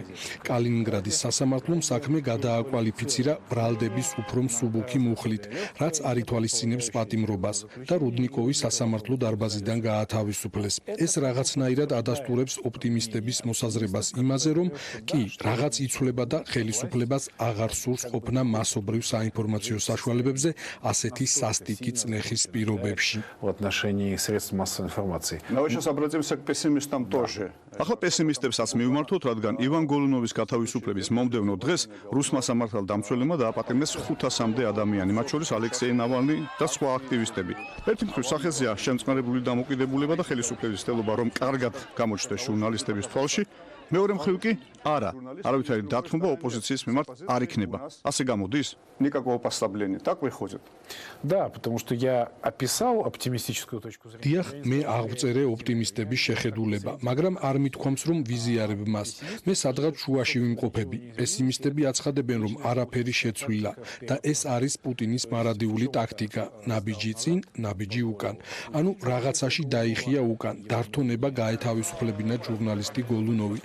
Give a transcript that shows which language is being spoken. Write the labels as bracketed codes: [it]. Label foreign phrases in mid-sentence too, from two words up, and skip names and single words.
[ka] კალინინგრადის სასამართლომ საქმე გადააკვალიფიცირა ბრალდების უფრო მსუბუქი მუხლით, რაც არ ითვალისწინებს პატიმრობას და რუდნიკოვის სასამართლო დარბაზიდან გაათავისუფლეს. ეს რაღაცნაირად ადასტურებს ოპტიმისტების მოსაზრებას იმაზე, რომ კი რაღაც იცვლება და ხელისუფლებას აღარ სურს ყოფნა მასობრივ საინფორმაციო საშუალებებზე ასეთი სასტიკი წნეხის პირობებში. [ru] В отношении средств массовой информации. Но сейчас обратимся к пессимистам тоже. [ka] ახლა პესიმისტებსაც მივმართოთ, რადგან ივან გოლუნოვის გათავისუფლების მომდევნო დღეს რუსმა სამართალდამცველებმა დააპატიმრეს 500-მდე ადამიანი, მათ შორის ალექსეი ნავალნი და სხვა აქტივისტები. ერთი მხრივ სახეზეა შემწყნარებული დამოკიდებულება და ხელისუფლების θέλობა, რომ კარგად გამოჩნდეს ჟურნალისტების თვალში, მეორე მხრივ კი არა, არავითარი დათმობა ოპოზიციის მიმართ არ იქნება. ასე გამოდის? [ru] Никакого послабления. Так выходит. Да, потому что я описал оптимистическую точку зрения. [ka] დიახ, მე აღვწერე ოპტიმისტების შეხედულება, მაგრამ არ მithქვამს, რომ ვიზიარებ მას. მე სადღაც შუაში ვიმყოფები. პესიმისტები აცხადებენ, რომ არაფერი შეცვლილა და ეს არის პუტინის მარადიული ტაქტიკა, ნაბიჯი წინ, ნაბიჯი უკან. ანუ რაღაცაში დაიხია უკან, დართონება გაეთავისუფლებინა ჟურნალისტი გოლუნოვი.